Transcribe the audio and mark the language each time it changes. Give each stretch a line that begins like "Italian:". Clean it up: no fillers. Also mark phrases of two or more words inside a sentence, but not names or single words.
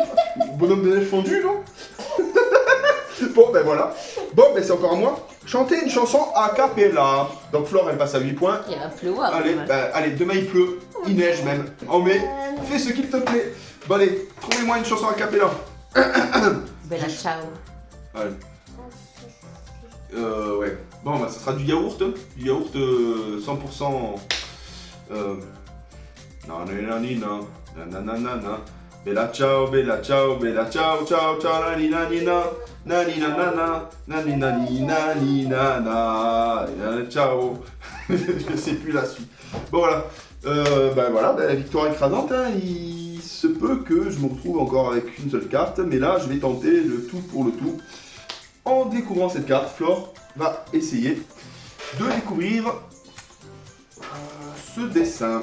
French: Bonhomme de neige fondu, non? Bon, ben voilà. Bon, ben c'est encore à moi. Chanter une chanson a cappella. Donc Flore, elle passe à 8 points. Il va pleuvoir. Allez, quand même. allez, demain il pleut, il neige même. En mai, fais ce qu'il te plaît. Bon allez, trouvez-moi une chanson a cappella. Bella ciao. Allez. Ouais. Bon, bah ça sera du yaourt. Du yaourt 100%. Nananina, nananana.
Italian: Bella ciao, bella ciao, bella ciao, ciao, ciao, nani nani na, nani nanana, nani nani nani nana, ciao.
French: Je sais plus la suite. Bon voilà. Ben voilà, la victoire écrasante. Hein. Il se peut que je me retrouve encore avec une seule carte, mais là je vais tenter le tout pour le tout. En découvrant cette carte, Flore va essayer de découvrir ce dessin.